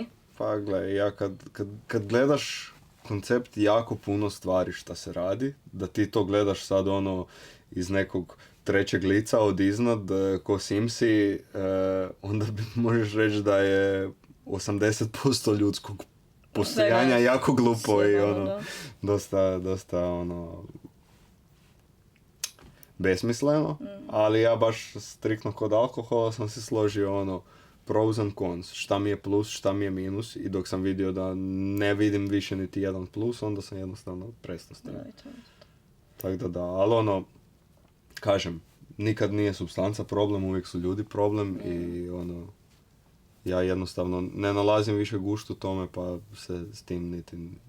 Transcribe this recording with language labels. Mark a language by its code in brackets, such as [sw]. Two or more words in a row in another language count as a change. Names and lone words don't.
[hr] Pa gledaj, ja kad gledaš koncept jako puno stvari šta se radi, da ti to gledaš sad ono iz nekog trećeg lica od iznad, ko Simsi, onda možeš reći da je 80% ljudskog postojanja jako glupo i ono, dosta ono, besmisleno, ali ja baš striktno kod alkohola sam se složio ono, [en] pros and cons, [hr] šta mi je plus, šta mi je minus, i dok sam vidio da ne vidim više niti jedan plus, onda sam jednostavno prestao s tim. Tako da, ali ono, kažem, nikad nije supstanca problem, uvijek su ljudi problem i ono, ja jednostavno ne nalazim više guštu tome, pa se s tim niti ne bavim.